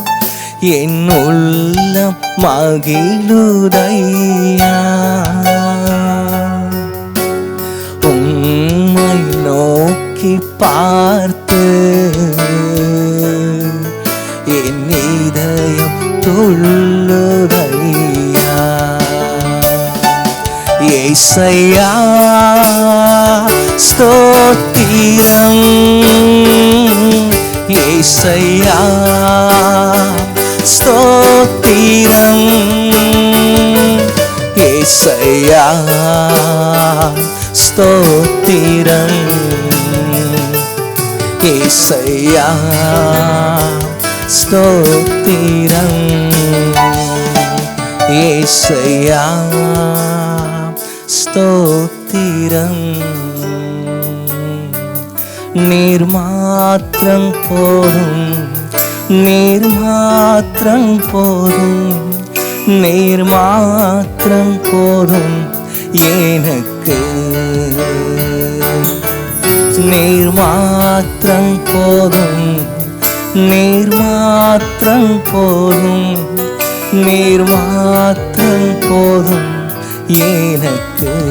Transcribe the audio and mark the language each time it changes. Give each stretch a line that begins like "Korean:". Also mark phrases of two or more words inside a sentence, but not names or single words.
Tamil: என் உள்ளம் மகிழுதையா. உம்மை நோக்கி பார்த்து என் இதயம் துள்ளுதையா.
Telugu: యేసయ్యా స్తోత్రం, యేసయ్యా స్తోత్రం, యేసయ్యా స్తోత్రం, యేసయ్యా స్తోత్రం, యేసయ్యా స్తోత్రం.
Tamil: நீர் மாத்திரம் போதும், நீர் மாத்திரம் போதும், நீர் மாத்திரம் போதும் எனக்கு. நீர் மாத்திரம் போதும், நீர் மாத்திரம் போதும், நீர் மாத்திரம் போதும் எனக்கு.